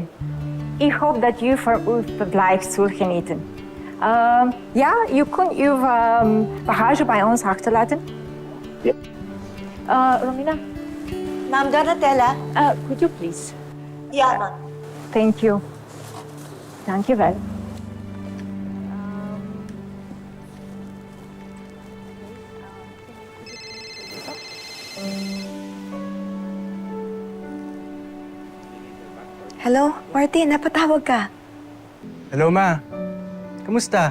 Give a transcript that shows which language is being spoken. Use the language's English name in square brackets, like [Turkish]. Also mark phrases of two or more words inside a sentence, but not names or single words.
[Dutch] Ik hoop dat u voor uw verblijf zult genieten. Ja, u kunt uw bagage bij ons achterlaten. [English] Yep. Romina, Ma'am Donatella. could you please? Yeah, ma'am. Thank you. [Dutch] Dank je wel. [Filipino] Hello, Martin, napatawag ka. Hello, Ma. Kamusta?